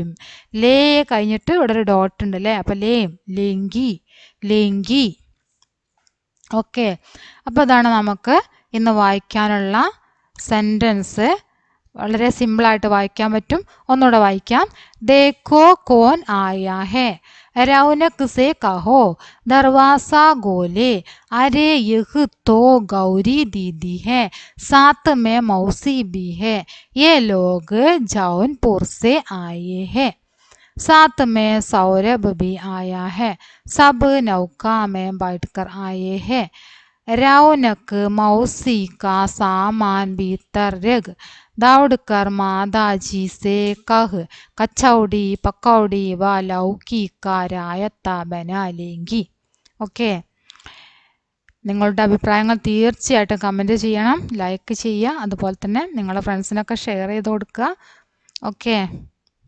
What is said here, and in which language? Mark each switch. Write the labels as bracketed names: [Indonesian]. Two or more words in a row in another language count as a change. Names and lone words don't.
[Malayalam] ലേ കഴിഞ്ഞിട്ട് ഇവിടെ ഒരു ഡോട്ട് ഉണ്ട് അല്ലേ? അപ്പം ലേം. ലേങ്കി. ലേങ്കി. ഓക്കെ, അപ്പോൾ ഇതാണ് നമുക്ക് ഇന്ന് വായിക്കാനുള്ള സെൻറ്റൻസ്. വളരെ സിമ്പിളായിട്ട് വായിക്കാൻ പറ്റും. ഒന്നുകൂടെ വായിക്കാം. [Hindi] देखो कौन आया है. रौनक से कहो दरवाजा गोले. अरे यह तो गौरी दीदी है, साथ में मौसी भी है. ये लोग जौनपुर से आए हैं. साथ में सौरभ भी आया है. सब नौका में बैठकर आए हैं. रौनक मौसी का सामान भीतर रख. दौड़कर मादाजी से कह. कचौड़ी पकौड़ी व लौकी का रायता बना लेंगी. [Malayalam] ഓക്കെ, നിങ്ങളുടെ അഭിപ്രായങ്ങൾ തീർച്ചയായിട്ടും കമൻറ്റ് ചെയ്യണം, ലൈക്ക് ചെയ്യുക, അതുപോലെ തന്നെ നിങ്ങളുടെ ഫ്രണ്ട്സിനൊക്കെ ഷെയർ ചെയ്ത് കൊടുക്കുക. ഓക്കെ.